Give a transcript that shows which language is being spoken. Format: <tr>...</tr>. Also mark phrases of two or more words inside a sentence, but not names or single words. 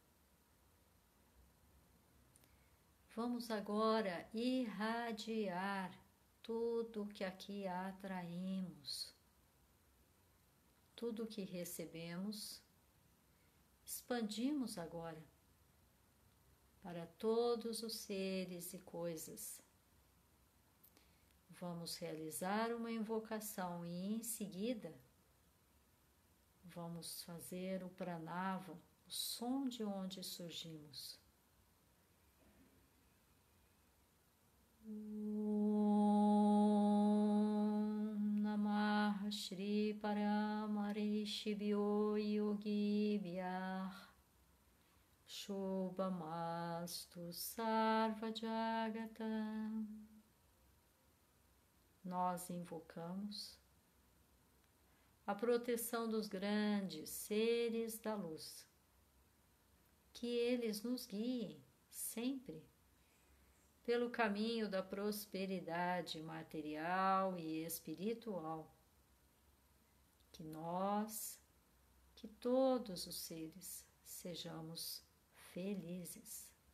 <pt>Vamos agora irradiar tudo que aqui atraímos, tudo que recebemos, expandimos agora para todos os seres e coisas. Vamos realizar uma invocação e em seguida vamos fazer o pranava, o som de onde surgimos.</pt> <sa>ॐ नमः श्री परमऋषिभ्यो योगिभ्यः शुभमस्तु सर्व जगताम्.</sa> <pt>Nós invocamos a proteção dos grandes seres da luz, que eles nos guiem sempre pelo caminho da prosperidade material e espiritual, que nós, que todos os seres sejamos felizes.</pt>